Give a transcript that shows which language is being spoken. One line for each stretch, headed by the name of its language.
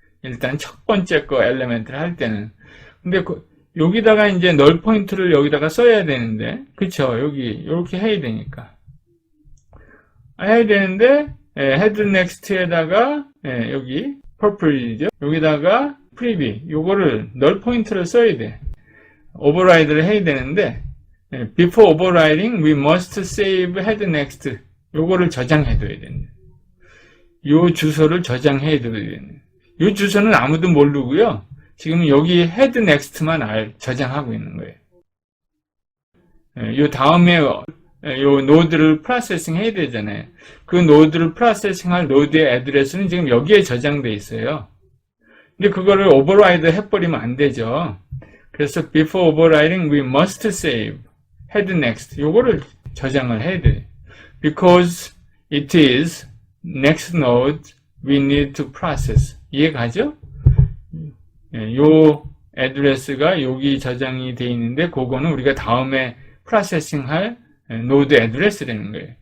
Korean: 일단 첫 번째 거 엘리멘트를 할 때는. 근데 여기다가 이제 널 포인트를 여기다가 써야 되는데, 그쵸? 여기, 이렇게 해야 되니까. 해야 되는데, 헤드 넥스트에다가, 여기, purple이죠? 여기다가, preview, 요거를, 널 포인트를 써야 돼. 오버라이드를 해야 되는데,
English: before overriding, we must save head next.
Korean: 요거를 저장해둬야 됩니다. 요 주소를 저장해둬야 됩니다. 요 주소는 아무도 모르고요. 지금 여기 헤드 넥스트만 저장하고 있는 거예요. 요 다음에 요 노드를 프로세싱 해야 되잖아요. 그 노드를 프로세싱 할 노드의 애드레스는 지금 여기에 저장돼 있어요. 근데 그거를 오버라이드 해버리면 안 되죠. 그래서
English: before overriding we must save head next.
Korean: 요거를 저장을 해야 돼요.
English: Because it is next node we need to process.
Korean: 이해가죠? 요 애드레스가 여기 저장이 되어 있는데 그거는 우리가 다음에 프로세싱 할 노드 애드레스라는 거예요.